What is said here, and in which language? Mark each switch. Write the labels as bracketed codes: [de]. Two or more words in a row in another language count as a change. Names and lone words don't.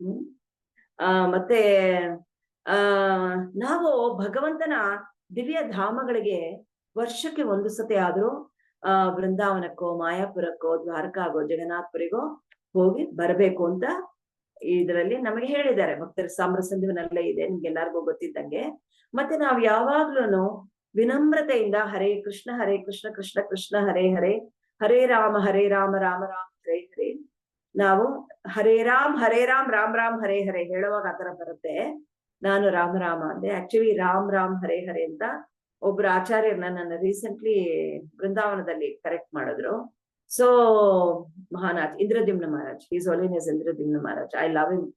[kn] ಮತ್ತೆ ನಾವು ಭಗವಂತನ ದಿವ್ಯ ಧಾಮಗಳಿಗೆ ವರ್ಷಕ್ಕೆ 1 ಸತಿ ಆದ್ರೂ ಬೃಂದಾವನಕ್ಕೋ, ಮಾಯಾಪುರಕ್ಕೋ, ದ್ವಾರಕಾಗೋ, ಜಗನ್ನಾಥ್ಪುರಿಗೋ ಹೋಗಿ ಬರಬೇಕು ಅಂತ ಇದರಲ್ಲಿ ನಮಗೆ ಹೇಳಿದ್ದಾರೆ. ಭಕ್ತರ ಸಾಮ್ರಸಂಧಿವನಲ್ಲೇ ಇದೆ, ನಿಮ್ಗೆಲ್ಲಾರ್ಗೂ ಗೊತ್ತಿದ್ದಂಗೆ. ಮತ್ತೆ ನಾವು ಯಾವಾಗ್ಲೂ ವಿನಮ್ರತೆಯಿಂದ [sa] ಹರೇ ಕೃಷ್ಣ ಕೃಷ್ಣ ಕೃಷ್ಣ ಹರೇ ಹರೇ, ಹರೇ ರಾಮ ರಾಮ ರಾಮ ಹರೇ ಹರೇ, [kn] ನಾವು [sa] ಹರೇ ರಾಮ್ ರಾಮ್ ರಾಮ್ ಹರೇ ಹರೇ [kn] ಹೇಳುವಾಗ ಆತರ ಬರುತ್ತೆ. ನಾನು ರಾಮ ಅಂದೆ. ಆಕ್ಚುಲಿ [sa] ರಾಮ್ ಹರೇ ಹರೇ [kn] ಅಂತ ಒಬ್ರು ಆಚಾರ್ಯರನ್ನ ನನ್ನ ರೀಸೆಂಟ್ಲಿ ಬೃಂದಾವನದಲ್ಲಿ ಕರೆಕ್ಟ್ ಮಾಡಿದ್ರು. [en] So Mahanath Indradyumna Maharaj, His Holiness Indradyumna Maharaj, I love him.